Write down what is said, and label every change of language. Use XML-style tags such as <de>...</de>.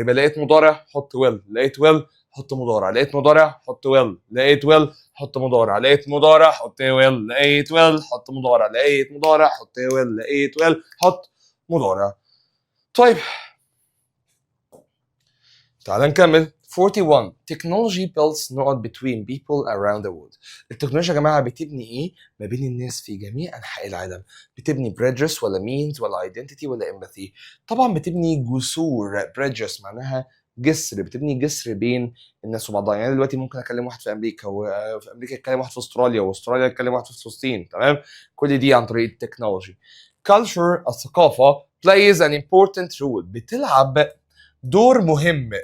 <ar>يبقى لقيت مضارع حط will، لقيت will حط مضارع، لقيت مضارع حط will، لقيت will حط مضارع، لقيت مضارع حط will، لقيت will حط مضارع، لقيت مضارع حط will، لقيت will حط مضارع. طيب تعال نكمل.</ar> <en>41 technology builds نقط between people around the world.</en> <ar>التكنولوجيا يا جماعه بتبني ايه ما بين الناس في جميع انحاء العالم. بتبني bridges ولا means ولا identity ولا empathy. طبعا بتبني جسور. bridges معناها جسر، بتبني جسر بين الناس وبعضها. يعني دلوقتي ممكن اكلم واحد في امريكا وفي امريكا يتكلم واحد في استراليا واستراليا يتكلم واحد في فلسطين، تمام؟ كل دي عن طريق التكنولوجي.</ar> <en>culture الثقافه plays an important role</en> <ar>بتلعب دور مهم.</ar>